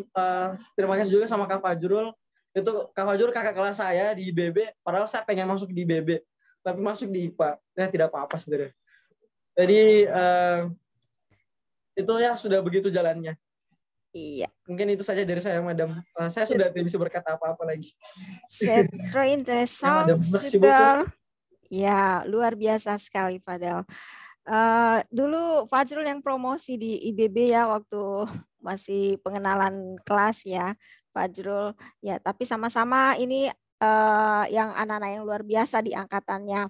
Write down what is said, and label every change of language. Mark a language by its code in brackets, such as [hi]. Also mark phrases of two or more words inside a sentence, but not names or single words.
[id] Terima kasih juga sama Kak Fajrul. Itu Kak Fajrul kakak kelas saya di IBB. Padahal saya pengen masuk di IBB, tapi masuk di IPA. Nah, tidak apa-apa sebenarnya. Jadi itu ya sudah begitu jalannya. Iya. Mungkin itu saja dari saya, Madam. Saya sudah tidak bisa berkata apa-apa lagi. [fr] C'est très intéressant, super. [id] Ya, luar biasa sekali, Fadel. Dulu Fajrul yang promosi di IBB ya, waktu masih pengenalan kelas ya, Fajrul. Ya, tapi sama-sama ini yang anak-anak yang luar biasa di angkatannya.